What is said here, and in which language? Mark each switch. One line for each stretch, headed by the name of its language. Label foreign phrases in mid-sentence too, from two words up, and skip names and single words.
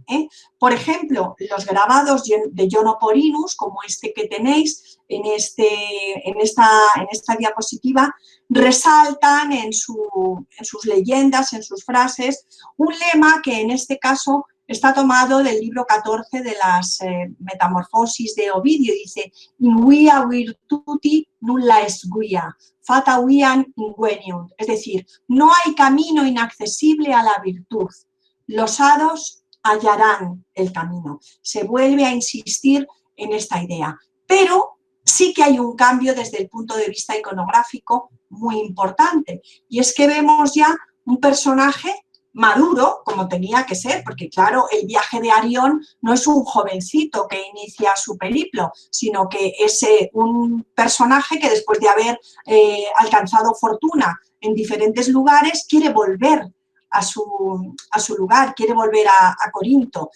Spanish: Por ejemplo, los grabados de Iono Porinus, como este que tenéis en esta diapositiva, resaltan en sus leyendas, en sus frases, un lema que en este caso está tomado del libro 14 de las Metamorfosis de Ovidio. Dice,
Latin: in via virtuti nulla est via, fata viam ingueniunt.
Spanish: Es decir, no hay camino inaccesible a la virtud. Los hados hallarán el camino. Se vuelve a insistir en esta idea, pero sí que hay un cambio desde el punto de vista iconográfico muy importante, y es que vemos ya un personaje maduro, como tenía que ser, porque claro, el viaje de Arión no es un jovencito que inicia su periplo, sino que es un personaje que después de haber alcanzado fortuna en diferentes lugares, quiere volver a su lugar, quiere volver a Corinto.